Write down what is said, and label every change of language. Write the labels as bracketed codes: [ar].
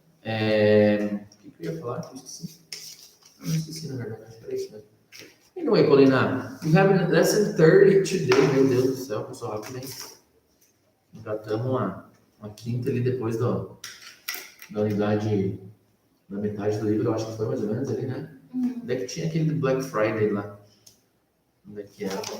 [pt] O que eu ia falar? Eu esqueci. Eu não esqueci, na verdade. Acho que era isso mesmo. [en] Anyway, Paulina, we have lesson 30 today. [pt] Meu Deus do céu, passou rápido, hein? Já estamos uma quinta ali depois da unidade, da metade do livro, eu acho que foi mais ou menos ali, né? Onde é que tinha aquele do Black Friday lá? Onde é que era?